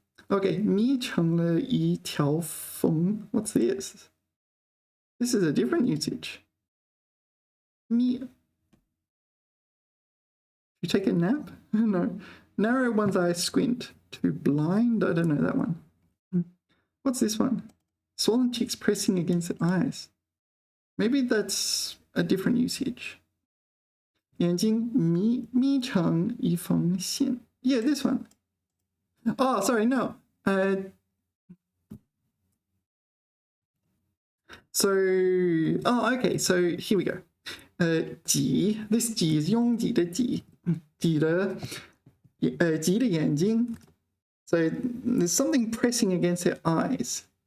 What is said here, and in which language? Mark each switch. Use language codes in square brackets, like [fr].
[zh] Okay, 眯成了一条缝. [en] What's this? This is a different usage. [zh] 眯. [en] You take a nap? No. Narrow one's eye, squint. To blind? I don't know that one. What's this one? Swollen cheeks pressing against the eyes. Maybe that's a different usage. [zh] 眼睛眯成一缝线. [en] Yeah, this one. Oh, sorry, no. Okay, so here we go. [zh] 挤, this 挤 is 拥挤的挤. 挤的眼睛. [en] So there's something pressing against their eyes.